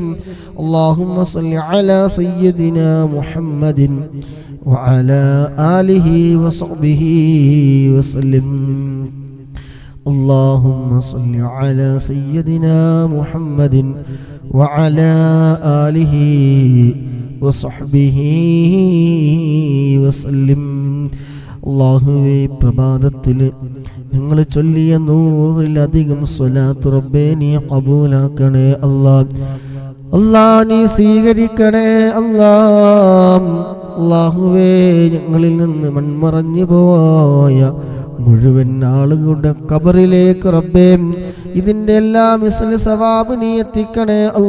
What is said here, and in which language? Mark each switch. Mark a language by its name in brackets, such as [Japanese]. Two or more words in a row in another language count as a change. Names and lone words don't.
[Arabic] اللهم صل على سيدنا محمد وعلى آله وصحبه وسلم. اللهم صل على سيدنا محمد وعلى آله وصحبه وسلم. [Malayalam] അല്ലാഹുവേ, പ്രഭാതത്തിൽ ഞങ്ങൾ ചൊല്ലിയ 100-ലധികം സ്വലാത്ത് റബ്ബേ നീ ഖബൂലാക്കണേ അല്ലാ നീ സ്വീകരിക്കണേ അല്ലാഹുവേ, ഞങ്ങളിൽ നിന്ന് മൺമറഞ്ഞു പോയ മുഴുവൻ ആളുകളുടെ ഖബറിലേക്ക് റബ്ബേ ഇതിന്റെ എല്ലാം [Arabic] مثل ثواب [Malayalam] നീ എത്തിക്കണേ